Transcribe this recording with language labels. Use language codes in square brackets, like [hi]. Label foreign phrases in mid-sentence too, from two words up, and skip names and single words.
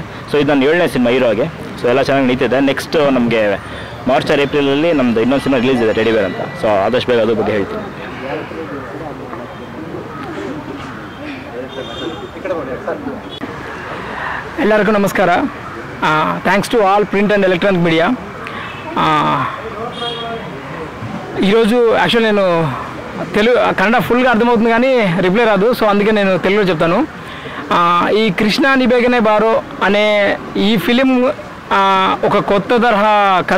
[kn] ಸೊ ಇದು ನನ್ನ 7ನೇ ಸಿನಿಮಾ ಹೀರೋಗೆ. ಸೊ ಎಲ್ಲ ಚೆನ್ನಾಗಿ ನಡೀತಿದೆ. ನೆಕ್ಸ್ಟ್ ನಮಗೆ [en] March or [kn] ಏಪ್ರಿಲಲ್ಲಿ ನಮ್ಮದು ಇನ್ನೊಂದು ಸಿನಿಮಾ ರಿಲೀಸ್ ಇದೆ, ಟೆಡಿಬೇರ್ ಅಂತ. ಸೊ ಆದಷ್ಟು ಬೇಗ ಅದ್ರ ಬಗ್ಗೆ ಹೇಳ್ತೀನಿ. ಎಲ್ಲರಿಗೂ ನಮಸ್ಕಾರ. [en] Thanks to all print and electronic media. [te] ఈరోజు యాక్చువల్ నేను కన్నడ ఫుల్గా అర్థమవుతుంది కానీ రిప్లై రాదు. సో అందుకే నేను తెలుగులో చెప్తాను. ఈ కృష్ణాని బేగనే బారో అనే ఈ ఫిలిం ఒక కొత్త తరహా కథ.